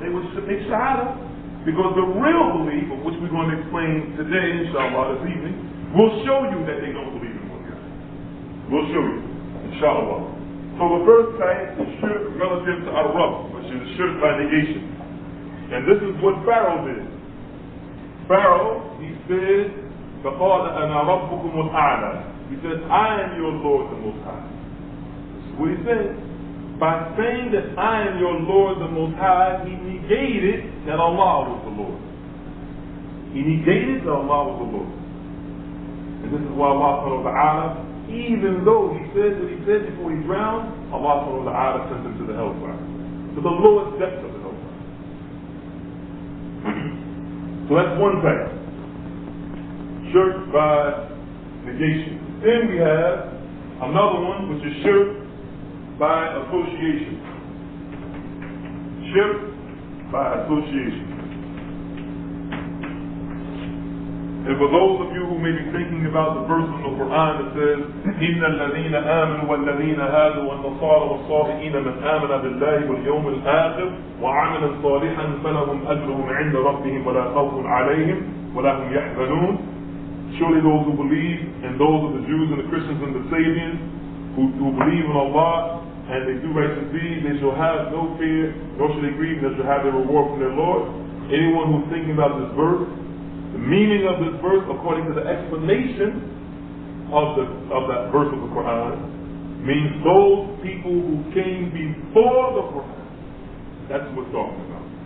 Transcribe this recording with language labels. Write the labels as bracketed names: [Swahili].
[English] They would make shahada. Because the real belief, of which we're going to explain today, inshallah, this evening, will show you that they don't believe in one God. We'll show you, inshallah. So the first type is shirk relative to Arab, which is shirk by negation. And this is what Pharaoh did. Pharaoh, he said, [Arabic] فَقَالَ أَنَا رَبُّكُمُ الْأَعْلَى. [English] He said, I am your Lord the Most High. This is what he said. By saying that I am your Lord the Most High, he negated that Allah was the Lord. He negated that Allah was the Lord. And this is why Allah subhanahu wa ta'ala, even though he said what he said before he drowned, Allah subhanahu wa ta'ala sent him to the hellfire. To the lowest depths of the hellfire. So that's one type. Shirk by negation. Then we have another one, which is shirk by association. Shirk by association. And for those of you who may be thinking about the verse in the Qur'an that says, [Arabic] إِنَّ الَّذِينَ آمَنُوا وَالَّذِينَ هَادُوا وَالنَّصَارَى وَالصَّابِئِينَ مَنْ آمَنَ بِاللَّهِ وَالْيَوْمِ الْآخِرِ وَعَمِلَ صَالِحًا فَلَهُمْ أَجْرُهُمْ عِنْدَ رَبِّهِمْ وَلَا خَوْفٌ عَلَيْهِمْ وَلَا هُمْ يَحْزَنُونَ. [English] Surely those who believe, and those of the Jews and the Christians and the Sabians who believe in Allah and they do righteous deeds, they shall have no fear, nor shall they grieve, they shall have their reward from their Lord. Anyone who's thinking about this verse, the meaning of this verse, according to the explanation of that verse of the Qur'an, means those people who came before the Qur'an. That's what we're talking about.